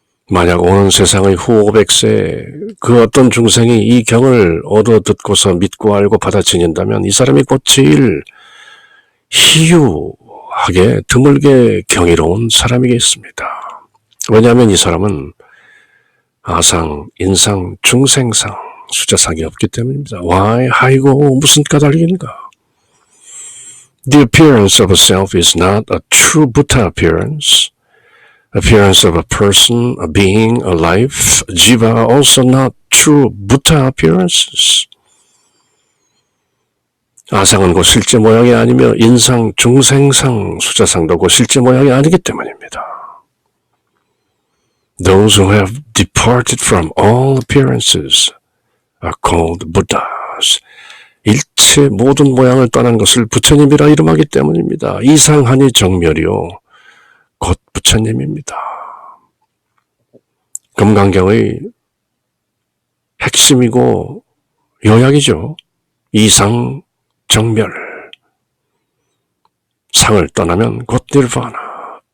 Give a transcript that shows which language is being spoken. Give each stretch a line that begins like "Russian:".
Korean: 만약 오는 세상의 후 500세 그 어떤 중생이 이 경을 얻어 듣고서 믿고 알고 받아들인다면 이 사람이 곧 제일 희유하게 드물게 경이로운 사람이겠습니다. 왜냐하면 이 사람은 아상, 인상, 중생상, 수자상이 없기 때문입니다.
English: Why?
Korean: 아이고, 무슨 까닭인가?
English: The appearance of a self is not a true Buddha appearance. Appearance of a person, a being, a life, jiva are also not true Buddha appearances.
Korean: 아상은 곧 실제 모양이 아니며 인상, 중생상, 수자상도 곧 실제 모양이 아니기 때문입니다.
English: Those who have departed from all appearances are called Buddhas.
Korean: 일체 모든 모양을 떠난 것을 부처님이라 이름하기 때문입니다. 이상하니 정멸이요. 곧 부처님입니다. 금강경의 핵심이고 요약이죠. 이상, 정멸. 상을 떠나면 곧 니르바나.